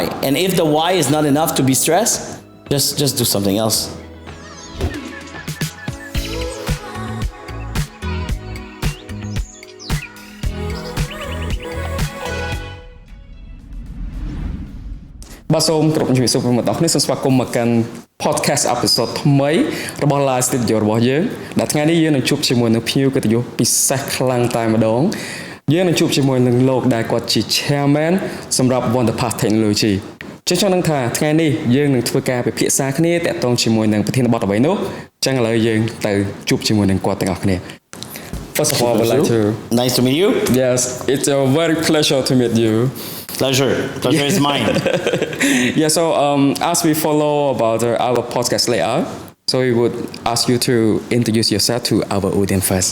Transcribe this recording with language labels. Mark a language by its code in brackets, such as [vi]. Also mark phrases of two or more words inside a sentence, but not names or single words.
[en] And if the why is not enough to be stressed, just do something else. [km] Basom គ្រប់ជំរាបសួរបងប្អូនទាំងអស់គ្នាសូមស្វាគមន៍មកកាន់ [en] podcast episode [km] ថ្មីរបស់ Live Studio របស់យើងដែលថ្ងៃនេះយើងនឹងជួ បជាមួយនឹងភ្ញៀវកិត្តិយសពិសេសខ្លាំងតែម្ដងយើងនឹងជួបជាមួយនឹងលោកដែលគាត់ជា Chairman សម្រាប់ Wonderpass Technology ចង់នឹងថាថ្ងៃនេះយើងនឹងធ្វើការពិភាក្សាគ្នាតាក់ទងជាមួយនឹងប្រធានបទអ្វីនោះចឹងឥឡូវយើងទៅជួបជាមួយនឹងគាត់ទាំងអស់គ្នា [en] First of all, I would like to... Nice to meet you. Yes, it's a very pleasure to meet you. Pleasure is mine. Yeah, so as we follow about our podcast layout, so we would ask you to introduce yourself to our audience first.